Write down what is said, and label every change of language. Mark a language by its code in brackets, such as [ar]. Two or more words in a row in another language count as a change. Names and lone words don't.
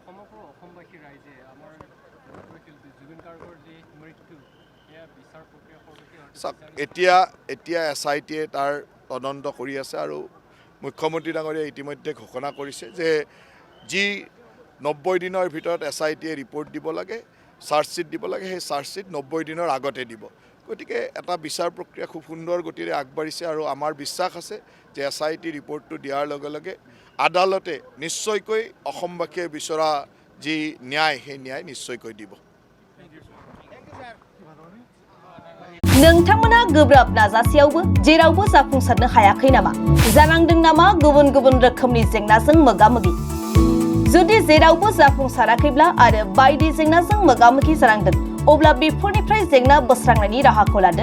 [as] এতিয়া SITয়ে তাৰ তদন্ত কৰি আছে আৰু মুখ্যমন্ত্ৰী ডাঙৰীয়াই ইতিমধ্যে ঘোষণা কৰিছে যে যি 90 দিনৰ ভিতৰত SITয়ে ৰিপৰ্ট দিব লাগে, চাৰ্জশ্বিট দিব লাগে, সেই চাৰ্জশ্বিট 90 দিনৰ আগতে দিব। গতিকে এটা বিচাৰ প্ৰক্ৰিয়া খুব সুন্দৰ গতিৰে আগবাঢ়িছে আৰু আমাৰ বিশ্বাস আছে যে SIT ৰিপৰ্টটো দিয়াৰ লগে লগে আদালতে নিশ্চয়কৈ অসমবাসীয়ে বিচৰা যি ন্যায় সেই ন্যায় নিশ্চয়কৈ দিব। [brx] नोंथांमोना गोब्राब नाजासेयावबो जेरावबो जाफुंसारनो हायाखै नामा? जानांदों नामा गुबुन गुबुन रोखोमनि जेंनाजों मोगा-मोगि? जुदि जेरावबो जाफुंसाराखैब्ला आरो बायदि जेंनाजों मोगा-मोगि जानांदों, अब्ला बेफोरनिफ्राय जेंना बोस्रांनायनि राहाखौ लादो।